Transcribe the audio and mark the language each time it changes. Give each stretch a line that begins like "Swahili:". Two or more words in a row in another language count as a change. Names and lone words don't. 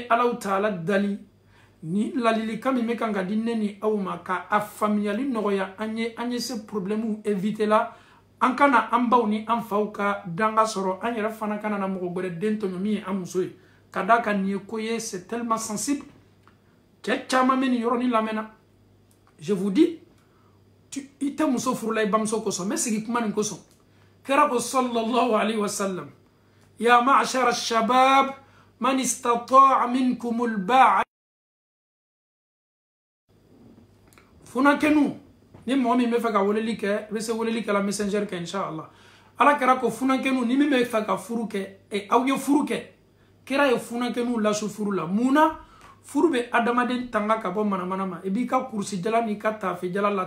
Bambara: alaw taala dali ni ladilikan min bɛ kan ka di ne ni aw ma ka a faamuyali nɔgɔya an ye se
French: problème éviter
Bambara: la an kana an baw ni an faw ka danga sɔrɔ an yɛrɛ fana kana na mɔgɔ wɛrɛ den tɔɲɔ min ye an muso ye ka d'a kan nin ye ko ye
French: c'est tellement sensible
Bambara: cɛ caman bɛ nin yɔrɔnin lamɛnna
French: je vous dis
Bambara: i tɛ muso furula i bamuso kosɔn n bɛ sigi kuma nin kosɔn kira ko
Arabic: صلى الله عليه وسلم يا معشر الشباب من استطاع منكم الباءة
Bambara: funakɛnu ni mɔgɔ min bɛ fɛ ka weleli kɛ i bɛ se weleli kɛ la messenger kɛ inshallah ala kɛra ko funakɛnu ni min bɛ fɛ ka furu kɛ aw ye furu kɛ kira ye funakɛnu lasu furu la munna furu bɛ adamaden tanga ka bɔ manamana ma i b'i ka kurusi jala n'i ka tafe jala la